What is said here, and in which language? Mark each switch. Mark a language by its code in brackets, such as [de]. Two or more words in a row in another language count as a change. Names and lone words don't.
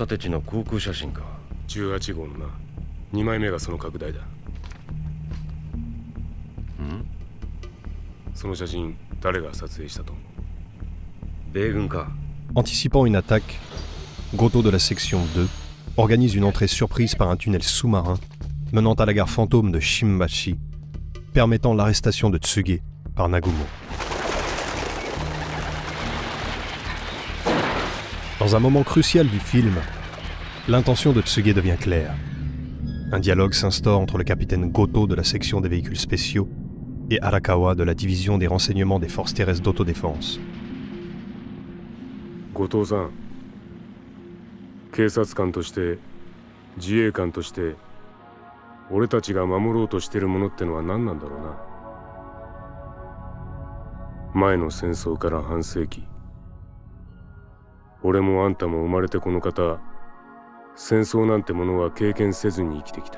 [fr] Anticipant une attaque, Goto de la section 2 organise une entrée surprise par un tunnel sous-marin menant à la gare fantôme de Shimbashi, permettant l'arrestation de Tsuge par Nagumo. Dans un moment crucial du film, l'intention de Tsuge devient claire. Un dialogue s'instaure entre le capitaine Goto de la section des véhicules spéciaux et Arakawa de la division des renseignements des forces terrestres d'autodéfense. [ja] Goto-san, 警察官として自衛官として俺たちが守ろうとしてるものってのは何なんだろうな。前の戦争から半世紀、俺もあんたも生まれてこの方、戦争なんてものは経験せずに生きてきた。